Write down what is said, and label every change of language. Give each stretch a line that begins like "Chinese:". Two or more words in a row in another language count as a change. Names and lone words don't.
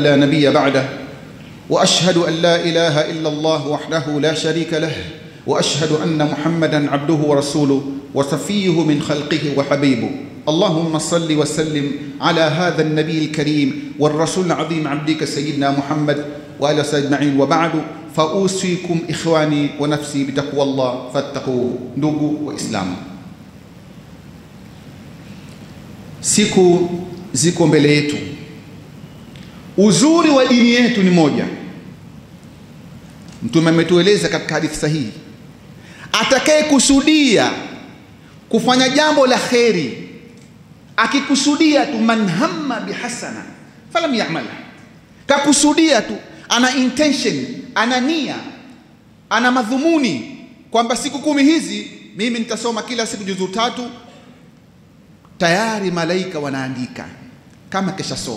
Arabic: لا نبي بعده وأشهد أن لا إله إلا الله وحده لا شريك له وأشهد أن محمدا عبده ورسوله وصفيه من خلقه وحبيبه. اللهم صل وسلم على هذا النبي الكريم والرسول العظيم عبدك سيدنا محمد وآله أجمعين وبعد فأوصيكم إخواني ونفسي بتقوى الله فاتقوه.
Swahili: Ndugu Waislamu, siku ziko mbele yetu. Uzuri wa dini yetu ni moja. Mtume ametueleza katika hadithi sahihi, atakaye kusudia kufanya jambo la kheri, akikusudia tu,
Arabic: من هم بحسنة فلم يعملها,
Swahili: kakusudia tu, ana intention, ana nia, ana madhumuni kwamba siku 10 hizi mimi nitasoma kila siku juzu 3, tayari malaika wanaandika kama kesha soma.